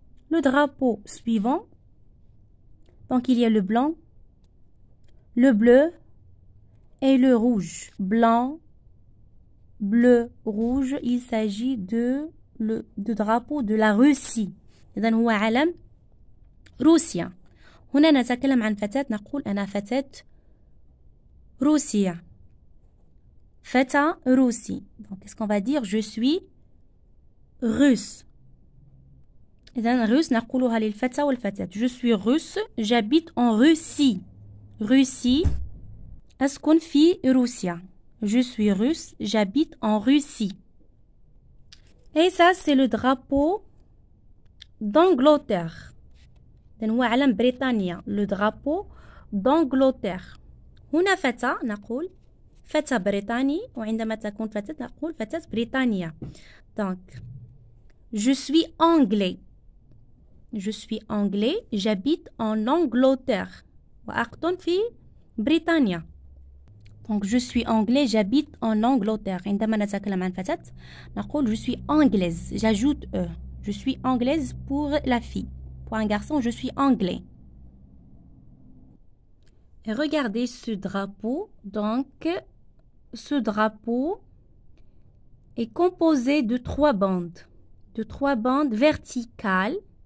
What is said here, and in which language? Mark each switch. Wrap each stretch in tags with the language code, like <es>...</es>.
<fr>Le drapeau suivant. Donc il y a le blanc, le bleu et le rouge. Blanc, bleu, rouge. Il s'agit de drapeau de la Russie.</fr> <ar>إذن هو علم روسيا. هنا نتكلم عن فتاة نقول أنا فتاة روسيا. فتاة روسي.</ar> <fr>Donc qu'est-ce qu'on va dire? Je suis russe.</fr> <ar>إذن russe نقولها للفتى والفتاة.</ar> <fr>Je suis russe. J'habite en Russie. Russie.</fr> <ar>أسكن في روسيا.</ar> <fr>Je suis russe. J'habite en Russie. Et ça c'est le drapeau d'Angleterre.</fr> <ar>إذن هو علم بريطانيا.</ar> <fr>Le drapeau d'Angleterre.</fr> <ar>هنا فتى نقول فتى بريطاني. وعندما تكون فتاة نقول فتاة بريطانية.</ar> <fr>Donc je suis anglais. Je suis anglais. J'habite en Angleterre.</fr> <ar>وأقطن في بريطانيا.</ar> <fr>Donc je suis anglais. J'habite en Angleterre.</fr> <ar>عندما نتكلم عن فتاة نقول</ar> <fr>je suis anglaise. J'ajoute E. Je suis anglaise pour la fille. Pour un garçon, je suis anglais. Et regardez ce drapeau. Donc ce drapeau est composé de 3 bandes. De 3 bandes verticales.</fr>